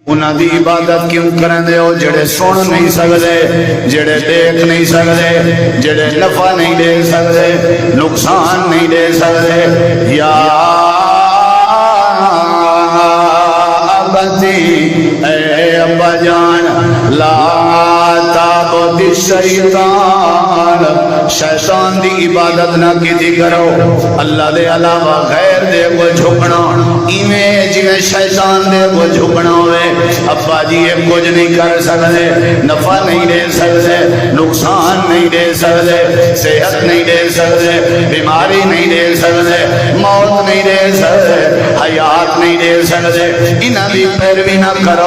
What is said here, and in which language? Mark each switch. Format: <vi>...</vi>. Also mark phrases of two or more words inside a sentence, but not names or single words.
<pa>انہاں دی عبادت کیوں کرندے ہو جڑے سن نہیں سکدے، جڑے دیکھ نہیں سکدے، جڑے نفع نہیں دے سکدے، نقصان نہیں دے سکدے؟</pa> <ar>یا ابتی</ar> <pa>اے ابا جان</pa> <ar>لا تعبد الشیطان،</ar> <pa>شیطان دی عبادت نہ کیتی کرو، اللہ دے علاوہ غیر دے کو جھکنا ایویں جویں شیطان دے کو جھکنا ہوئے۔</pa> <ur>ابا جی یہ کچھ نہیں کر سکتے، نفع نہیں دے سکتے، نقصان نہیں دے سکتے، صحت نہیں دے سکتے، بیماری نہیں دے سکتے، موت نہیں دے سکتے، حیات نہیں دے سکتے،</ur> <pa>انہاں دی پیروی نہ کرو۔</pa>